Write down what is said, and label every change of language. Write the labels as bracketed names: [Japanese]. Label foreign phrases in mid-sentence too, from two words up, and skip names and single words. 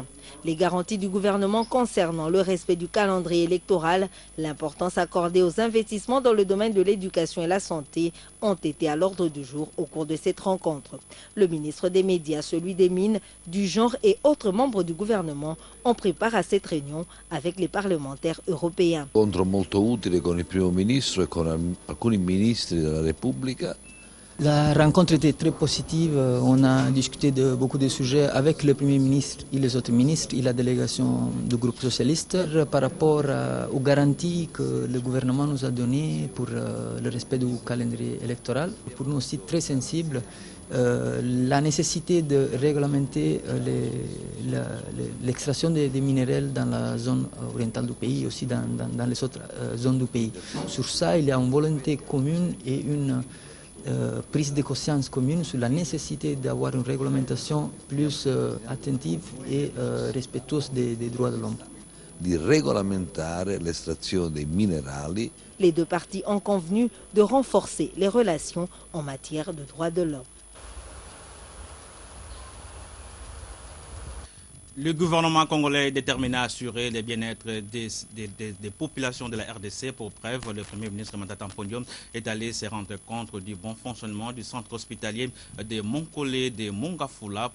[French] Les garanties du gouvernement concernant le respect du calendrier électoral, l'importance accordée aux investissements dans le domaine de l'éducation et la santé ont été à l'ordre du jour au cours de cette rencontre. Le ministre des Médias, celui des Mines, du Genre et autres membres du gouvernement ont pris part à cette réunion avec les parlementaires européens. [Italian] Incontro molto utile con il primo ministro e con alcuni ministri della Repubblica. [French] La rencontre était très positive. On a discuté de beaucoup de sujets avec le Premier ministre et les autres ministres et la délégation du groupe socialiste par rapport aux garanties que le gouvernement nous a données pour le respect du calendrier électoral. Pour nous aussi très sensible, la nécessité de réglementer l'extraction des minéraux dans la zone orientale du pays et aussi dans les autres zones du pays. Sur ça, il y a une volonté commune et une prise de conscience commune sur la nécessité d'avoir une réglementation plus attentive et respectueuse des droits de l'homme. [Italian] Di regolamentare l'estrazione dei minerali. [French] Les deux parties ont convenu de renforcer les relations en matière de droits de l'homme. Le gouvernement congolais est déterminé à assurer le bien-être des populations de la RDC. Pour preuve, le Premier ministre Matata Ponyo est allé se rendre compte du bon fonctionnement du centre hospitalier de Monkole de Mongafula.